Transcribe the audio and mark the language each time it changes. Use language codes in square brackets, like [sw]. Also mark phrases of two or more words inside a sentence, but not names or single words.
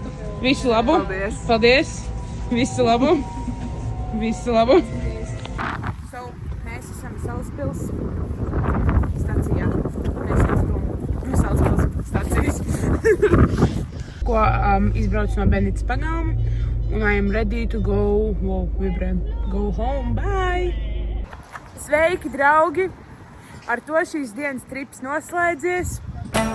[lv] Visu labu. Paldies. Visu labu. So, mēs esam Salaspils stacijā. Mēs esam no Salaspils stacijas. Ko izbrauc no Benītas pagām. [en] Un I am ready to go, go home, bye! [lv] Sveiki, draugi! Ar to šīs dienas trips noslēdzies.